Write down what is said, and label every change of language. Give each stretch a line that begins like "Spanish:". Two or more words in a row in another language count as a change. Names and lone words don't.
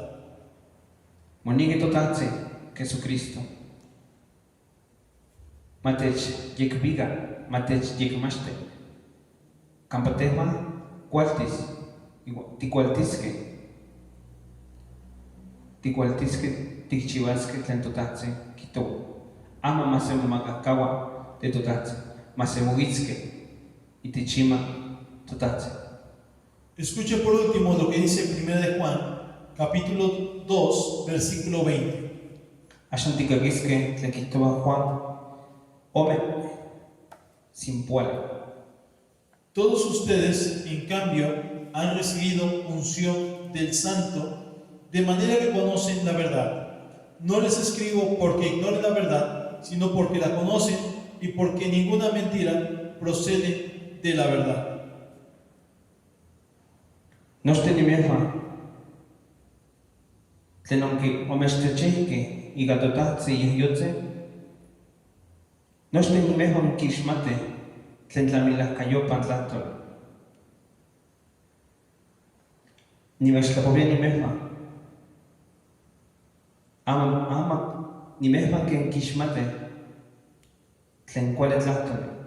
Eastern Huasteca Nahuatl: Monige totatze, Jesucristo. Matech yekviga, matech yekmachte. Kampotehma, kualtis, tikualtiske. Tikualtiske, tikchivaske tlen totatze, kitowa. Ama masemomagakawa de totatze, masemogitzke, itichima totatze.
Spanish: Escuche por último lo que dice 1 de Juan, capítulo 2, versículo 20.
Eastern Huasteca Nahuatl: Axan tikakiske tlen kihtowa Juan, ome, simpuale.
Spanish: Todos ustedes, en cambio, han recibido unción del Santo, de manera que conocen la verdad. No les escribo porque ignoren la verdad, sino porque la conocen y porque ninguna mentira procede de la verdad.
Eastern Huasteca Nahuatl: Nochte nimehua, tlen onki omechtlechehke ika totatze yehyotze, nochte nimehua onkixmate tlen tlamilahkayopan tlahtol. Nimechtlapovia nimehua, ama nimehua ken kixmate tlen kuali tlahtol.